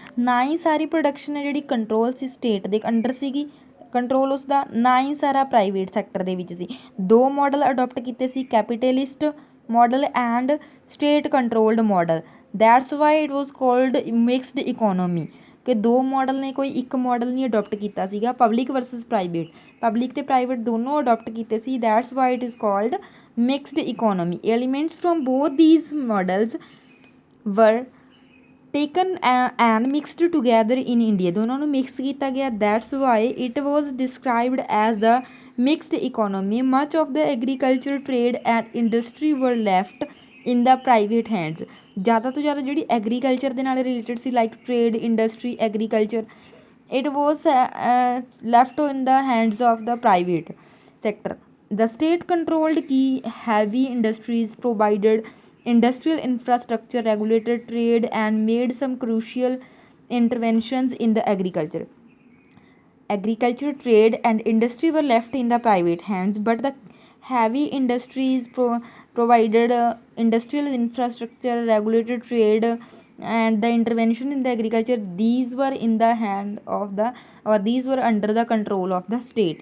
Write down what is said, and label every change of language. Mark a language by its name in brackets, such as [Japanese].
[Punjabi] ਨਾ ਹੀ ਸਾਰੀ ਪ੍ਰੋਡਕਸ਼ਨ ਹੈ ਜਿਹੜੀ ਕੰਟਰੋਲ ਸੀ ਸਟੇਟ ਦੇ ਅੰਡਰ ਸੀਗੀ, ਕੰਟਰੋਲ ਉਸਦਾ, ਨਾ ਹੀ ਸਾਰਾ ਪ੍ਰਾਈਵੇਟ ਸੈਕਟਰ ਦੇ ਵਿੱਚ ਸੀ। ਦੋ ਮਾਡਲ ਅਡੋਪਟ ਕੀਤੇ ਸੀ, capitalist [English] model and state controlled model. That's why it was called mixed economy. [Punjabi] ਕਿ ਦੋ ਮਾਡਲ ਨੇ, ਕੋਈ ਇੱਕ ਮਾਡਲ ਨਹੀਂ ਅਡੋਪਟ ਕੀਤਾ ਸੀਗਾ। ਪਬਲਿਕ ਵਰਸਸ ਪ੍ਰਾਈਵੇਟ, ਪਬਲਿਕ ਅਤੇ ਪ੍ਰਾਈਵੇਟ ਦੋਨੋਂ ਅਡੋਪਟ ਕੀਤੇ ਸੀ। [English] That's why it is called mixed economy. Elements from both these models were taken and mixed together in India. [Punjabi] ਦੋਨਾਂ ਨੂੰ ਮਿਕਸ ਕੀਤਾ ਗਿਆ। [English] That's why it was described as the mixed economy. Much of the agriculture, trade and industry were left in the private hands. [Punjabi] ਜ਼ਿਆਦਾ ਤੋਂ ਜ਼ਿਆਦਾ ਜਿਹੜੀ agriculture ਦੇ ਨਾਲ related ਸੀ, like trade, industry, agriculture, [English] it was left in the hands of the private sector. The state controlled key heavy industries, provided industrial infrastructure, regulated trade and made some crucial interventions in the agriculture. Agriculture, trade and industry were left in the private hands, but the heavy industries provided industrial infrastructure, regulated trade and the intervention in the agriculture, these were in the hand of the these were under the control of the state.